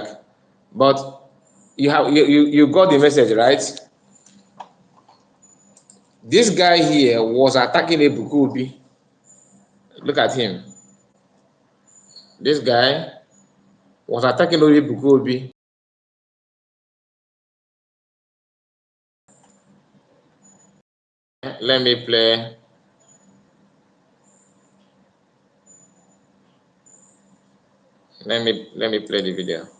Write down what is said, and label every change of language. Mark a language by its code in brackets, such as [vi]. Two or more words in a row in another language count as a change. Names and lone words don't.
[en] But you got the message, right? This guy here was attacking Ebuka. Look at him. This guy was attacking Ebuka. Let me play. Let me play the video.